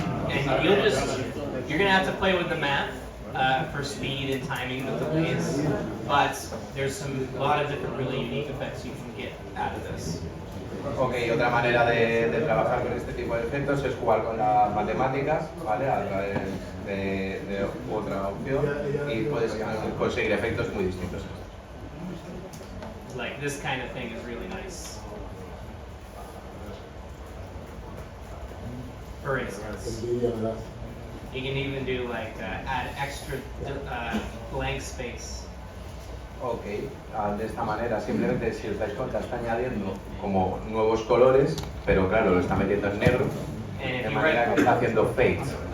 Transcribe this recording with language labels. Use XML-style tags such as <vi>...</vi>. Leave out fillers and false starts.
<en>And you're gonna have to play with the math for speed and timing of the plays, but there's a lot of different really unique effects you can get out of this.</en> <es>Ok, otra manera de trabajar con este tipo de efectos es jugar con las matemáticas, ¿vale? A través de otra opción y puedes conseguir efectos muy distintos.</es> <en>Like this kind of thing is really nice. For instance, you can even do like add extra blank space.</en> <es>Ok, de esta manera simplemente si os dais cuenta está añadiendo como nuevos colores, pero claro, lo está metiendo en negro, de manera que está haciendo fades.</es>